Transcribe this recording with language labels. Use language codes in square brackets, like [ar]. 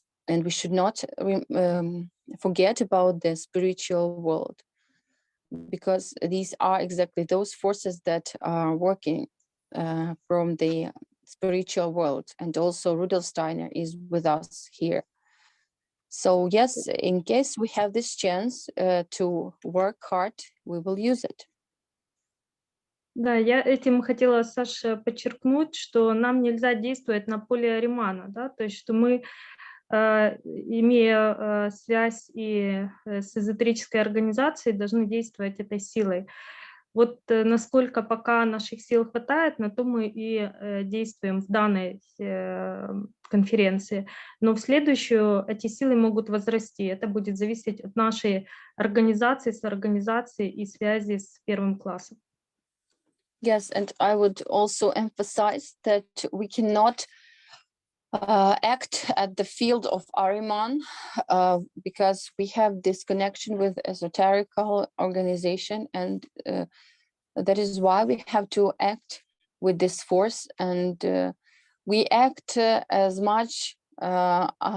[en] And we should not forget about the spiritual world, because these are exactly those forces that are working from the spiritual world. And also Rudolf Steiner is with us here. So yes, in case we have this chance to work hard, we will use it. [ru] Да, я этим хотела, Саша, подчеркнуть, что нам нельзя действовать на поле Римана, да, то есть что мы, имея связь и с эзотерической организацией, должны действовать этой силой. Вот насколько пока наших сил хватает, на то мы и действуем в данной конференции. Но в следующую эти силы могут возрасти. Это будет зависеть от нашей организации, соорганизации и связи с первым классом. [en] Yes, and I would also emphasize that we cannot act at the field of Ahriman because we have this connection with esoterical organization, and that is why we have to act with this force, and we act as much there